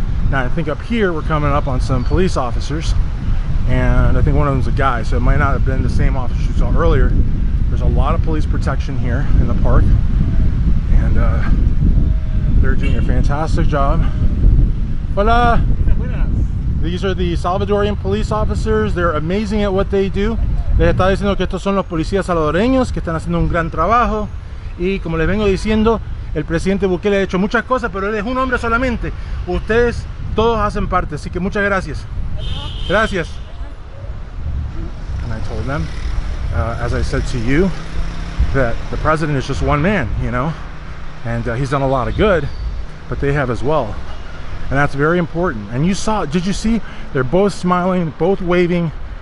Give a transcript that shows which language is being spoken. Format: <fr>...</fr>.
<en>Now I think up here we're coming up on some police officers, and I think one of them's a guy, so it might not have been the same officer you saw earlier. There's a lot of police protection here in the park, and they're doing a fantastic job. Hola! These are the Salvadorian police officers. They're amazing at what they do.</en> <es>Les está diciendo que estos son los policías salvadoreños que están haciendo un gran trabajo. Y como les vengo diciendo, el presidente Bukele ha hecho muchas cosas, pero él es un hombre solamente. Ustedes todos hacen parte, así que muchas gracias. Gracias.</es> <en>And I told them, as I said to you, that the president is just one man, you know. And he's done a lot of good, but they have as well. And that's very important. And you saw, did you see? They're both smiling, both waving.</en>